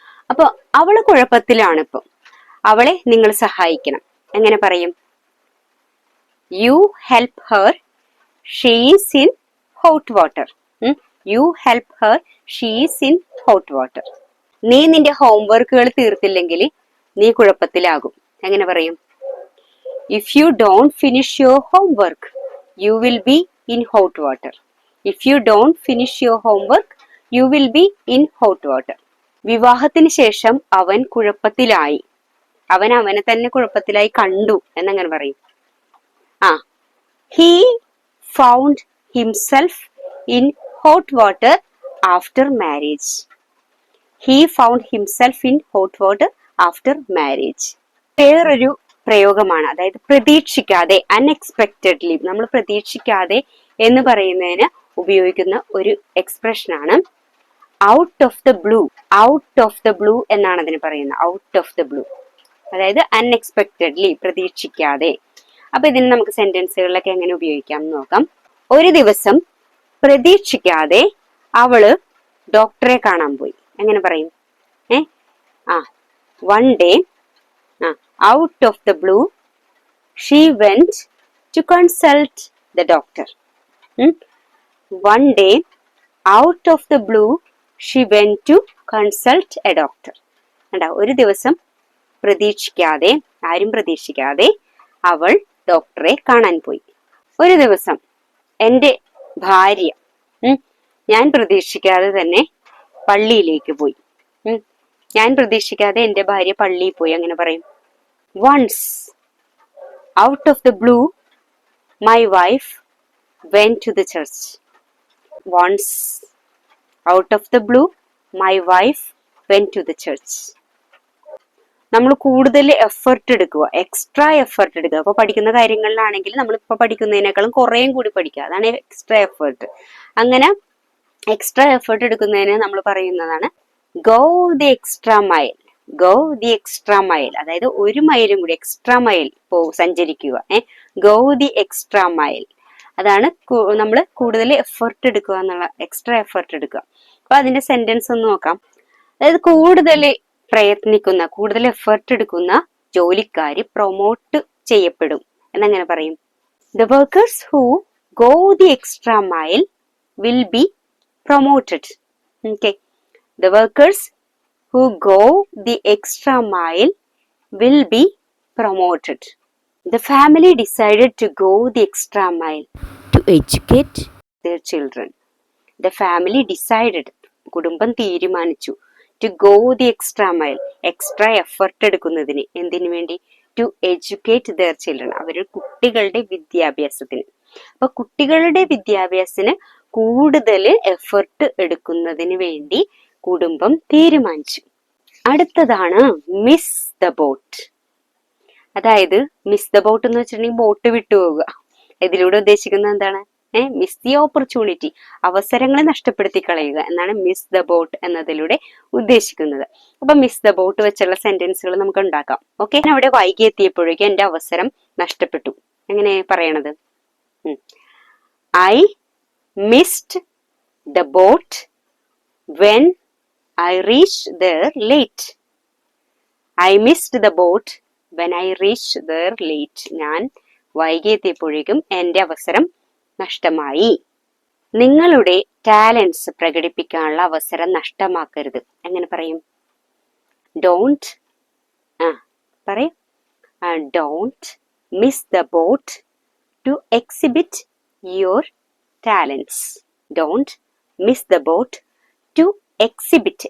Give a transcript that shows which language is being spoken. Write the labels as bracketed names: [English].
[Malayalam] അപ്പൊ അവള് കുഴപ്പത്തിലാണ്, ഇപ്പൊ അവളെ നിങ്ങൾ സഹായിക്കണം. എങ്ങനെ പറയും? [English] You help her, she is in hot water. You help her, she is in hot water. [Malayalam] നീ നിന്റെ ഹോംവർക്കുകൾ തീർത്തില്ലെങ്കിൽ നീ കുഴപ്പത്തിലാകും. എങ്ങനെ പറയും? [English] If you don't finish your homework, you will be in hot water. If you don't finish your homework, you will be in hot water. [Malayalam] വിവാഹത്തിന് ശേഷം അവൻ കുഴപ്പത്തിലായി. അവൻ അവനെ തന്നെ കുഴപ്പത്തിലായി കണ്ടു എന്നങ്ങനെ പറയും. [English] He found himself in hot water after marriage. He found himself in hot water after marriage. [Malayalam] വേറൊരു പ്രയോഗമാണ്, അതായത് പ്രതീക്ഷിക്കാതെ, അൺഎക്സ്പെക്റ്റഡ്ലി, നമ്മൾ പ്രതീക്ഷിക്കാതെ എന്ന് പറയുന്നതിന് ഉപയോഗിക്കുന്ന ഒരു എക്സ്പ്രഷനാണ് out of the blue. Out of the blue എന്നാണ് അതിന് പറയുന്നത്. ഔട്ട് ഓഫ് ദ ബ്ലൂ, അതായത് അൺഎക്സ്പെക്റ്റഡ്ലി, പ്രതീക്ഷിക്കാതെ. അപ്പൊ ഇതിന് നമുക്ക് സെന്റൻസുകളിലൊക്കെ എങ്ങനെ ഉപയോഗിക്കാം എന്ന് നോക്കാം. ഒരു ദിവസം പ്രതീക്ഷിക്കാതെ അവള് ഡോക്ടറെ കാണാൻ പോയി. എങ്ങനെ പറയും? [English] One day out of the blue she went to consult the doctor. One day out of the blue she went to consult a doctor. [Malayalam] ഒരു ദിവസം പ്രതീക്ഷിക്കാതെ, ആരും പ്രതീക്ഷിക്കാതെ അവൾ ഡോക്ടറെ കാണാൻ പോയി. ഒരു ദിവസം എൻ്റെ ഭാര്യ ഞാൻ പ്രതീക്ഷിക്കാതെ തന്നെ പള്ളിയിലേക്ക് പോയി. ഞാൻ പ്രതീക്ഷിക്കാതെ എൻ്റെ ഭാര്യ പള്ളിയിൽ പോയി. അങ്ങനെ പറയും. [English] Once, out of the blue, my wife went to the church. Once, out of the blue, my wife went to the church. [Malayalam] നമ്മൾ കൂടുതൽ എഫേർട്ട് എടുക്കുക, എക്സ്ട്രാ എഫേർട്ട് എടുക്കുക. അപ്പൊ പഠിക്കുന്ന കാര്യങ്ങളിലാണെങ്കിൽ നമ്മളിപ്പോ പഠിക്കുന്നതിനേക്കാളും കുറേയും കൂടി പഠിക്കുക. അതാണ് എക്സ്ട്രാ എഫേർട്ട്. അങ്ങനെ എക്സ്ട്രാ എഫേർട്ട് എടുക്കുന്നതിന് നമ്മൾ പറയുന്നതാണ് go the extra mile. Go the extra mile, അതായത് ഒരു മൈലും കൂടി എക്സ്ട്രാ മൈൽ സഞ്ചരിക്കുക. ഗോ ദി എക്സ്ട്രാ മൈൽ, അതാണ് നമ്മൾ കൂടുതൽ എഫേർട്ട് എടുക്കുക എന്നുള്ള, എക്സ്ട്രാ എഫേർട്ട് എടുക്കുക. അപ്പൊ അതിന്റെ സെന്റൻസ് ഒന്ന് നോക്കാം. അതായത് കൂടുതൽ പ്രയത്നിക്കുന്ന, കൂടുതൽ എഫേർട്ട് എടുക്കുന്ന ജോലിക്കാര് പ്രൊമോട്ട് ചെയ്യപ്പെടും എന്നെങ്ങനെ പറയും? [English] The workers who go the extra mile will be promoted. Okay, the workers who go the extra mile will be promoted. The family decided to go the extra mile to educate their children. The family decided, [Malayalam] കുടുംബം തീരുമാനിച്ചു, [English] to go the extra mile, extra effort [Malayalam] എടുക്കുന്നതിന്. എന്തിനു വേണ്ടി? [English] to educate their children, [Malayalam] അവരുടെ കുട്ടികളുടെ വിദ്യാഭ്യാസത്തിന്. അപ്പൊ കുട്ടികളുടെ വിദ്യാഭ്യാസത്തിന് കൂടുതൽ എഫർട്ട് എടുക്കുന്നതിന് വേണ്ടി കുടുംബം തീരുമാനിച്ചു. അടുത്തതാണ് മിസ് ദ ബോട്ട്. അതായത് മിസ് ദ ബോട്ട് എന്ന് വെച്ചിട്ടുണ്ടെങ്കിൽ ബോട്ട് വിട്ടുപോവുക. ഇതിലൂടെ ഉദ്ദേശിക്കുന്നത് എന്താണ്? മിസ് ദി ഓപ്പർച്യൂണിറ്റി, അവസരങ്ങളെ നഷ്ടപ്പെടുത്തി കളയുക എന്നാണ് മിസ് ദ ബോട്ട് എന്നതിലൂടെ ഉദ്ദേശിക്കുന്നത്. അപ്പൊ മിസ് ദ ബോട്ട് വെച്ചുള്ള സെന്റൻസുകൾ നമുക്ക് ഉണ്ടാക്കാം. ഓക്കെ, ഞാൻ അവിടെ വൈകി എത്തിയപ്പോഴേക്കും എന്റെ അവസരം നഷ്ടപ്പെട്ടു. എങ്ങനെ പറയണത്? [English] I missed the boat when I reached there late. I missed the boat when I reached there late. [Malayalam] ഞാൻ വൈകി എത്തിയപ്പോഴേക്കും എൻ്റെ അവസരം നഷ്ടമായി. നിങ്ങളുടെ ടാലൻസ് പ്രകടിപ്പിക്കാനുള്ള അവസരം നഷ്ടമാക്കരുത്. എങ്ങനെ പറയും? Don't പറയും. [English] Don't miss the boat to exhibit your talents. Don't miss the boat to exhibit.